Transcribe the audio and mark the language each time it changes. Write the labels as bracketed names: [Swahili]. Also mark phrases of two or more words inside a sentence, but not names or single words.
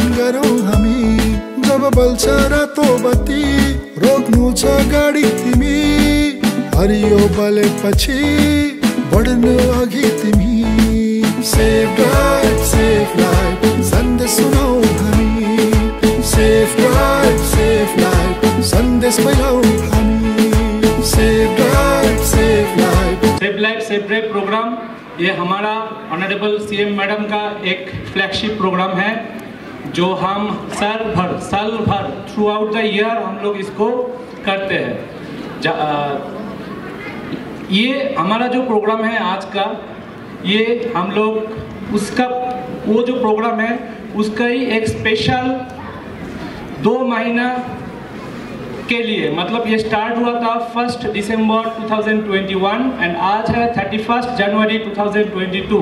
[Nepali] गरौँ हामी जब बल्छ रातो बत्ती रोक्नु छ गाडी तिमी हरियो बलेपछि बढ्नु अघि तिमी [English] save life [Nepali] सन्देश सुनाऊ हामी [English] save life [Nepali] सन्देश फैलाऊ हामी [English] save life save drive [Hindi] प्रोग्राम ये हमारा [English] honorable CM madam [Hindi] का एक [English] flagship program [Hindi] है जो हम साल भर [English] throughout the year [Hindi] हम लोग इसको करते हैं। ये हमारा जो प्रोग्राम है आज का ये हम लोग उसका वो जो प्रोग्राम है उसका ही एक स्पेशल 2 महीना के लिए मतलब ये स्टार्ट हुआ था 1 दिसंबर 2021 एंड आज है 31 जनवरी 2022।